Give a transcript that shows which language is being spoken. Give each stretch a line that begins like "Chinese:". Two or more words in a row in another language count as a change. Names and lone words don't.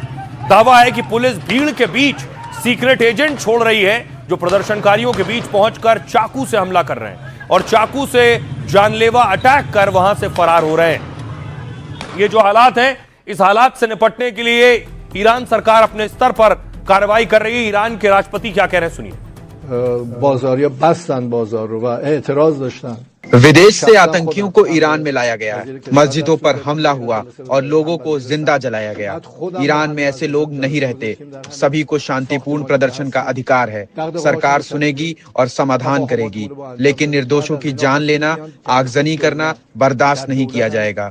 Hindi: दावा है कि पुलिस भीड़ के बीच सीक्रेट एजेंट छोड़ रही है जो प्रदर्शनकारियों के बीच पहुंचकर चाकू से हमला कर रहे हैं और चाकू से जानलेवा अटैक कर वहां से फरार हो रहे हैं। ये जो हालात हैं, इस हालात से निपटने के लिए ईरान सरकार अपने स्तर पर कार्रवाई कर रही है। ईरान के राष्ट्रपति क्या कह रहे हैं सुनिए।
Persian: بازار یا بستن بازار رو و اعتراض داشتن.
Hindi: विदेश से आतंकियों को ईरान में लाया गया, मस्जिदों पर हमला हुआ और लोगों को जिंदा जलाया गया। ईरान में ऐसे लोग नहीं रहते। सभी को शांतिपूर्ण प्रदर्शन का अधिकार है। सरकार सुनेगी और समाधान करेगी, लेकिन निर्दोषों की जान लेना, आगजनी करना बर्दाश्त नहीं किया जाएगा।